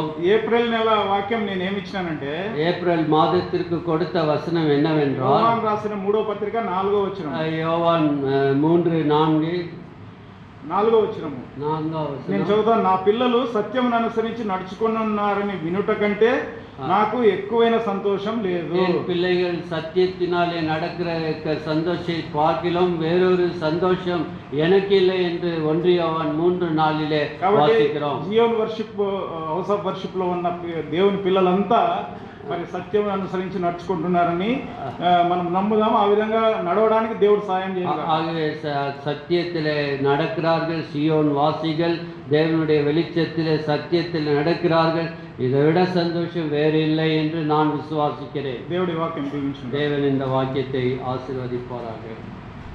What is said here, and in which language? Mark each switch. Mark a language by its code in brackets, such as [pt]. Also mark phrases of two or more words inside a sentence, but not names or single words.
[te] ఏప్రిల్ నెల వాక్యం నేను ఏమి ఇచ్చినానంటే, [ta] ஏப்ரல் మాదத்திற்கு கொடுத்த வசனம் என்னவென்றால், [te] యోహాను రాసిన 3వ పత్రిక 4వ వచనం. [ta] யோவான் 3:4 [te] 4వ వచనము నేను చదువుతాను. నా పిల్లలు సత్యమును అనుసరించి నడుచుకున్నారని వినుట కంటే నాకు ఎక్కువైన సంతోషం లేదు. [ta] என் பிள்ளைகள் சத்தியத்தினாலே நடக்கிற சந்தோஷத்தை பார்க்கிலும் வேறொரு சந்தோஷம் எனக்கு இல்லை என்று 1 யோவான் 3:4 வாசிக்கிறோம். [te] జియోన్ వర్షిప్, హౌస్ ఆఫ్ వర్షిప్ లో ఉన్న దేవుని పిల్లలంతా మరి సత్యం అనుసరించి నడుచుకుంటున్నారని మనం నమ్ముదాం. ఆ విధంగా నడవడానికి దేవుడు సాయం చేయాలి. [ta] ஆகவே சத்தியத்திலே நடக்கிறார்கள் சியோன் வாசிகள், தேவனுடைய வெளிச்சத்திலே சத்தியத்தில் நடக்கிறார்கள். இதை விட சந்தோஷம் வேறு இல்லை என்று நான் விசுவாசிக்கிறேன். [te] దేవుడి వాక్యం దీవించును. [ta] தேவன் இந்த வாக்கியத்தை ஆசீர்வதிப்பாராக.